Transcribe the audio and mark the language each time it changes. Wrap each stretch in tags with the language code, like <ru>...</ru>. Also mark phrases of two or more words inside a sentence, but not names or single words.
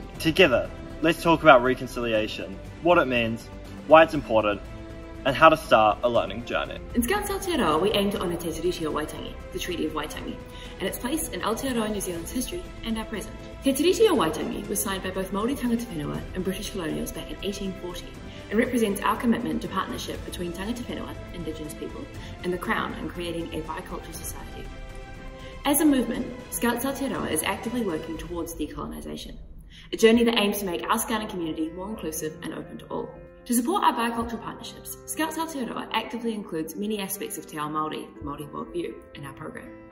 <en>Together, let's talk about reconciliation, what it means, why it's important, and how to start a learning journey. In Scouts Aotearoa, we aim to honour Te Tiriti o Waitangi, the Treaty of Waitangi, and its place in Aotearoa New Zealand's history and our present. Te Tiriti o Waitangi was signed by both Māori</en> <mi>tangata whenua</mi> <en>and British colonials back in 1840 and represents our commitment to partnership between</en> <mi>tangata whenua,</mi> <en>Indigenous people, and the Crown in creating a bicultural society. As a movement, Scouts Aotearoa is actively working towards decolonisation, a journey that aims to make our Scouting community more inclusive and open to all. To support our bicultural partnerships, Scouts Aotearoa actively includes many aspects of</en> <mi>Te Ao Māori,</mi> <en>the Māori worldview, in our program.</en>